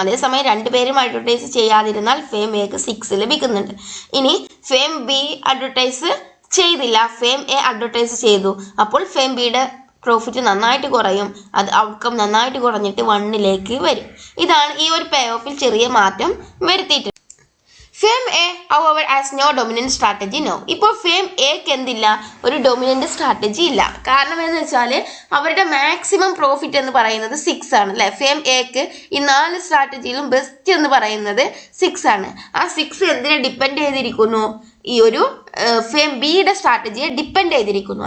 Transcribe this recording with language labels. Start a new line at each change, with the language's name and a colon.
Malayalam: അതേസമയം രണ്ടുപേരും advertise ചെയ്യാതിരുന്നാൽ fame എക്ക് 6 ലഭിക്കുന്നുണ്ട്. ഇനി ഫെയിം ബി അഡ്വർടൈസ് ചെയ്തില്ല, ഫെയിം എ അഡ്വർടൈസ് ചെയ്തു, അപ്പോൾ ഫെയിം ബിയുടെ പ്രോഫിറ്റ് നന്നായിട്ട് കുറയും, അത് ഔട്ട്കം നന്നായിട്ട് കുറഞ്ഞിട്ട് 1ലേക്ക് വരും. ഇതാണ് ഈ ഒരു പേ ഓഫിൽ ചെറിയ മാറ്റം വരുത്തിയിട്ടുണ്ട്.
English: Firm A however has no dominant strategy now.
Malayalam: ഇപ്പോൾ ഫെയിം എക്ക് എന്തില്ല, ഒരു ഡൊമിനന്റ് സ്ട്രാറ്റജി ഇല്ല. കാരണം എന്ന് വെച്ചാൽ അവരുടെ മാക്സിമം പ്രോഫിറ്റ് എന്ന് പറയുന്നത് 6 ആണ് അല്ലേ. ഫെയിം എക്ക് ഈ 4 സ്ട്രാറ്റജിയിലും ബെസ്റ്റ് എന്ന് പറയുന്നത് 6 ആണ്. ആ 6 എന്തിനെ ഡിപ്പെൻഡ് ചെയ്തിരിക്കുന്നു, ഈ ഒരു ഫെയിം ബിയുടെ സ്ട്രാറ്റജിയെ ഡിപ്പെൻഡ് ചെയ്തിരിക്കുന്നു.